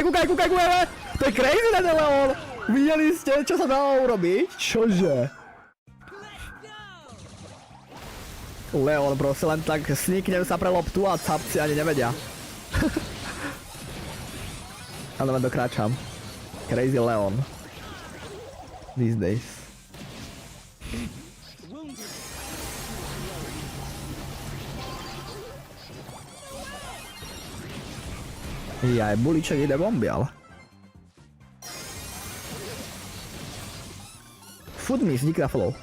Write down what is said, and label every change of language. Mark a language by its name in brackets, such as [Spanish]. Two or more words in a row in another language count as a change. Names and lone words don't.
[Slovak] To je crazy ten Leon! Videli ste, čo sa dalo urobiť? Čože? Leon proste len tak sniknem sa pre loptu a capci ani nevedia. Ale len dokráčam. [English] Crazy Leon. These days. [Slovak] Jaj, bulíček ide bomby, ale. Food miss, díky za follow.